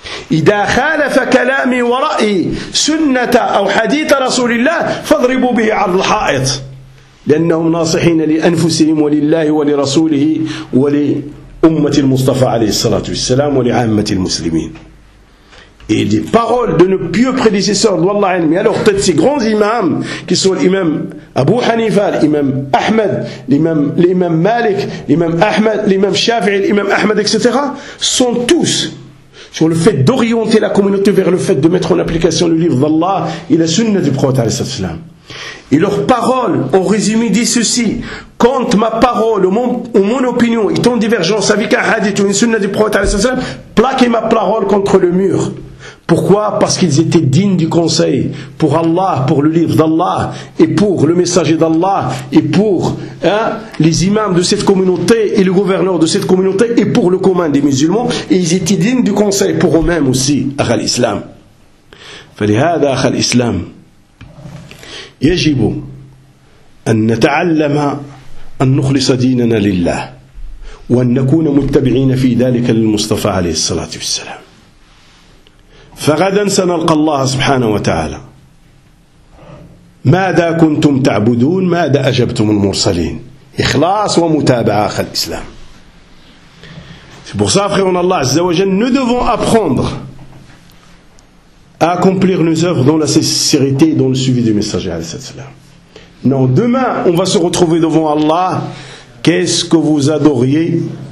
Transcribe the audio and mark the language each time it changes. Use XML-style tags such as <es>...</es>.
<ar>إذا خالف كلامي ورأيي سنة أو حديث رسول الله فاضربوا به عرض الحائط، لأنهم ناصحين لأنفسهم ولله ولرسوله ولأمة المصطفى عليه الصلاة والسلام ولعامة المسلمين.</ar> <fr>Et des paroles de nos pieux prédécesseurs,</fr> <ar>Wallah al-Mi.</ar> <fr>Alors peut-être ces grands imams, qui sont l'imam Abu Hanifa, l'imam Ahmed, l'imam Malik, l'imam Ahmed, l'imam Shafi'i, l'imam Ahmed, etc., sont tous sur le fait d'orienter la communauté vers le fait de mettre en application le livre d'Allah et la sunna du prophète alayhi salatu wassalam. Et leurs paroles ont résumé dit ceci: quand ma parole ou mon opinion est en divergence avec un hadith ou une sunna du prophète alayhi salatu wassalam, plaquez ma parole contre le mur. Pourquoi? Parce qu'ils étaient dignes du conseil pour Allah, pour le livre d'Allah et pour le messager d'Allah et pour les imams de cette communauté et le gouverneur de cette communauté et pour le commun des musulmans. Et ils étaient dignes du conseil pour eux-mêmes aussi,</fr> <ar>akh al-islam. فلهذا akh al-islam يجب أن نتعلم أن نخلص ديننا لله وأن نكون متبعين في ذلك للمصطفى عليه الصلاة والسلام. فغدا سنلقى الله سبحانه وتعالى. ماذا كنتم تعبدون؟ ماذا أجبتم المرسلين؟ إخلاص ومتابعة أخ الإسلام.</ar> <fr>Pour ça, frère, on Allah</fr> <ar>عز وجل,</ar> <fr>nous devons apprendre accomplir nos œuvres dans la sincérité et dans le suivi du messager. Non, demain, on va se retrouver devant Allah. Qu'est-ce que vous adoriez?</fr>